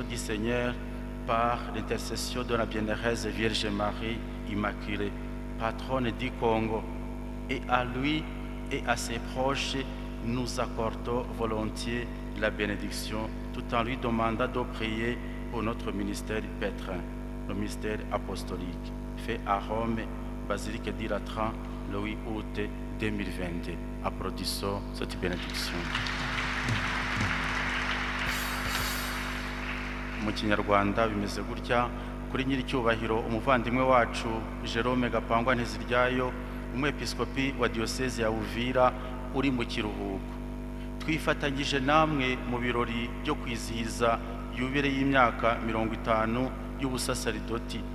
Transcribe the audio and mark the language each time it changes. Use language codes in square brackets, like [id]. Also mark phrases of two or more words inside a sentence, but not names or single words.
[fr] du Seigneur par l'intercession de la bienheureuse Vierge Marie Immaculée, patronne du Congo, et à lui et à ses proches nous accordons volontiers la bénédiction tout en lui demandant de prier pour notre ministère pétrin, le ministère apostolique, fait à Rome, basilique du Latran, le 8 août 2022. Applaudissons cette bénédiction. [rw] Mu Kinyarwanda bimeze gutya: kuri nyiricyubahiro umuvandimwe wacu Jérôme Gapangwa Nteziryayo, umwepiskopi wa diocèse ya Uvira uri mu kiruhuko, twifatanyije namwe mu birori byo kwizihiza yubile y'imyaka 50 y'ubusasaridoti.